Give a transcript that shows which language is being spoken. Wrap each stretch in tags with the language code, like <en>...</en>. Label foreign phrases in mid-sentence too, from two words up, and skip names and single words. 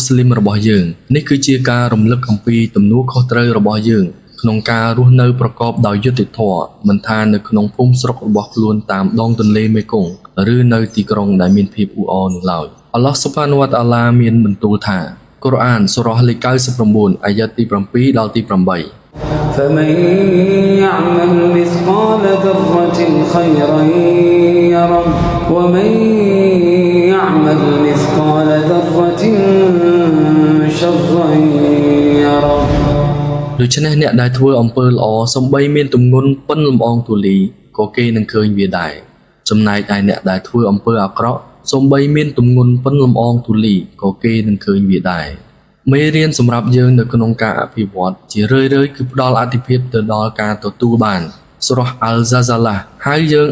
<km>ស្លីមរបស់យើងនេះគឺជាការរំលឹកអំពីទំនួលខុសត្រូវរបស់យើងក្នុងការរស់នៅប្រកបដោយយុត្តិធម៌មិនថានៅក្នុងភូមិស្រុករបស់ខ្លួនតាមដងទន្លេមេគង្គឬនៅទីក្រុងដែលមានភាពអ៊ូអរនោះឡើយអល់ឡោះស៊ុបហានវ៉ាតាអាឡាមានបន្ទូលថាកូរ៉ានសូរ៉ាលេខ99អាយ៉ាត់ទី7ដល់ទី8</km> <ar>فمن يعمل مثقال ذرة خيرا يره ومن يعمل مثقال ذرة شرا يره</ar> <km>ដូច្នេះអ្នកដែលធ្វើអំពើល្អសំបីមានទម្ងន់ប៉ុនលំអងទូលីក៏គេនឹងឃើញវាដែរចំណែកឯអ្នកដែលធ្វើអំពើអាក្រក់សំបីមានទម្ងន់ប៉ុនលំអងទូលីក៏គេ នឹងឃើញវាដែរមេរៀនសម្រាប់យើងនៅក្នុងការអភិវឌ្ឍជារឿយៗគឺផ្ដល់អាទិភាពទៅដល់ការទទួលបានសូរ៉ាអល់ហ្សាហ្សាឡាហៅយើង</km>